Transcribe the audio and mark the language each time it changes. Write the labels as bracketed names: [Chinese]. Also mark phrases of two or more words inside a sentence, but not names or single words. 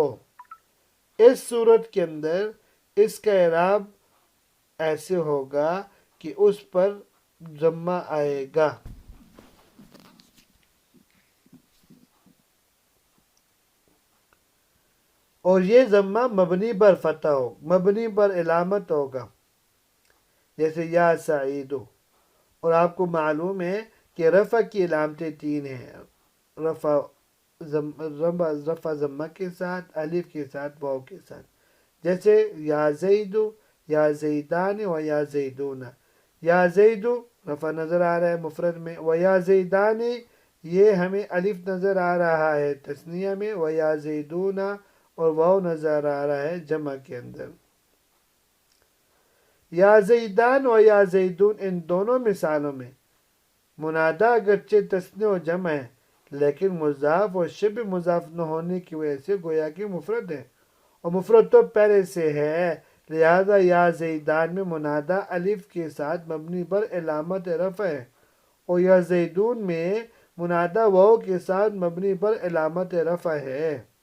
[Urdu] اس صورت کے اندر اس کا اعراب ایسے ہوگا کہ اس پر ضمہ آئے گا، اور یہ ضمہ مبنی پر فتح ہو، مبنی پر علامت ہوگا، جیسے [Arabic] یا سعید۔ [Urdu] اور آپ کو معلوم ہے کہ رفع کی علامتیں 3 ہیں، رفع ضمہ کے ساتھ، الف کے ساتھ، واو کے ساتھ، جیسے [Arabic] یا زید، یا زیدان و یا زیدون۔ یا زید [Urdu] رفع نظر آ رہا ہے مفرد میں، [Arabic] و یا زیدان [Urdu] یہ ہمیں الف نظر آ رہا ہے تثنیہ میں، [Arabic] و یا زیدون [Urdu] اور واو نظر آ رہا ہے جمع کے اندر۔ [Arabic] یا زیدان و یا زیدون، [Urdu] ان دونوں مثالوں میں منادہ اگرچہ تثنیہ و جمع ہے لیکن مضاف اور شبہ مضاف نہ ہونے کی وجہ سے گویا کہ مفرد ہے، اور مفرد تو پہلے سے ہے، لہذا [Arabic] یا زیدان [Urdu] میں منادہ الف کے ساتھ مبنی پر علامت رفع ہے، اور [Arabic] یا زیدون [Urdu] میں منادہ واو کے ساتھ مبنی پر علامت رفع ہے۔